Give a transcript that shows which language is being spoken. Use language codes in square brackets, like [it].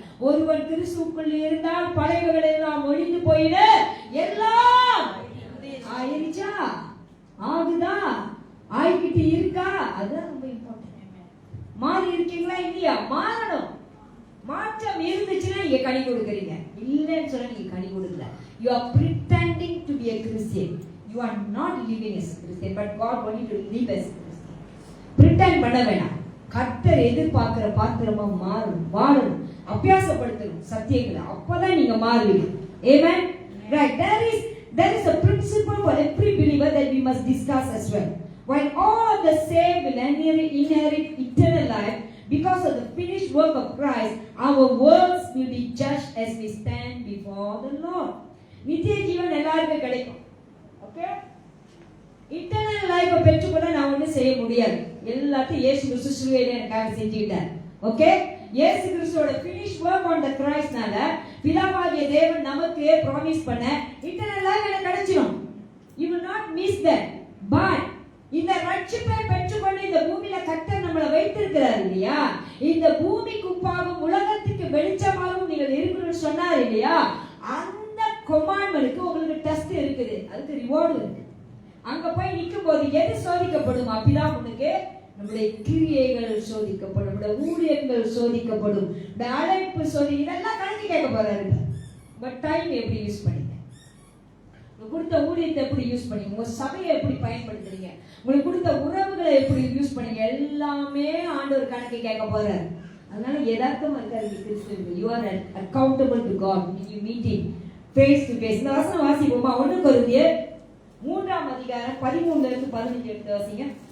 [ta] ஒருவன் கிறிஸ்துவுக்குள் இருந்தால் பழையவைகள் எல்லாம் ஒழிந்து போயிட, எல்லாம் ஆயிருச்சா, ஆகுதா, ஆகிக்கிட்டு இருக்கா, அதுதான் ரொம்ப இம்பார்ட்டன்ட். மாறி இருக்கீங்களா இல்லையா? மாறணும். மாற்றம் இருந்துச்சுன்னா நீங்க கனி கொடுக்குறீங்க, இல்லைன்னு சொல்ல நீங்க கனி கொடுக்கல. [en] You are pretending to be a Christian. You are not living as a Christian, but God wants you to live as a Christian. [ta] Pretend பண்ண வேண்டாம். கர்த்தர் எதிர்பார்க்கிற பாத்திரமா மாறணும், வாழணும், அபியாசப்படுத்தணும் சத்தியங்களை. அப்பதான் நீங்க மாறுவீங்க. Amen. Right. [en] There is a principle for every believer that we must discuss as well. While all the saved will inherit eternal life because of the finished work of Christ, our works will be judged as we stand before the Lord. [ta] நித்திய ஜீவன் எல்லாருக்கும் கிடைக்கும். Okay, eternal life பெற்றுக்கொள்ள நான் ஒன்றும் செய்ய முடியாது. எல்லாத்தையும் இயேசு கிறிஸ்து சிலுவையில எனக்காக செஞ்சுக்கிட்டார். ஓகே, இயேசு கிறிஸ்துவோட ஃபினிஷ் வொர்க் ஆன் தி கிரைஸ்ட்னால பிதாவாகிய தேவன் நமக்கு ப்ராமிஸ் பண்ண இட்டர்னல் லைஃப் எனக்கு கிடைச்சிடும். [en] You will not miss that. But [ta] இந்த ரட்சிப்பை பெற்றுக்கொண்டு இந்த பூமியில கர்த்தர் நம்மளை வைத்திருக்கிறார் இல்லையா? இந்த பூமிக்கு உப்பாகவும் உலகத்துக்கு வெளிச்சமாகவும் நீங்கள் இருக்கணும்னு சொன்னார் இல்லையா? அந்த கமாண்ட்மென்ட்க்கு உங்களுக்கு டெஸ்ட் இருக்குது, அதுக்கு ரிவார்டு இருக்கு. அங்க போய் நிக்கும் போது எது சோதிக்கப்படும்? அப்படிதான் உனக்கு நம்முடைய கிரியைகள் சோதிக்கப்படும், நம்முடைய ஊழியங்கள் சோதிக்கப்படும், இந்த அழைப்பு இதெல்லாம் கணக்கு கேட்க போறாரு. பட் டைம் எப்படி யூஸ் பண்ணீங்க, கொடுத்த ஊழியத்தை எப்படி யூஸ் பண்ணீங்க, உங்க சபையை எப்படி பயன்படுத்துறீங்க, உங்களுக்கு கொடுத்த உறவுகளை எப்படி யூஸ் பண்ணீங்க, எல்லாமே ஆண்டவர் கணக்கு கேட்க போறாரு. அதனால யதார்த்தமா இருக்காது கிறிஸ்துவுக்கு. [en] You are accountable to God when you meet him face to face. [ta] இந்த வசனம் வாசிப்போமா? 1 கொரிந்தியர் 3ஆம் அதிகாரம் 13 இருந்து 15 எடுத்து வாசிங்க.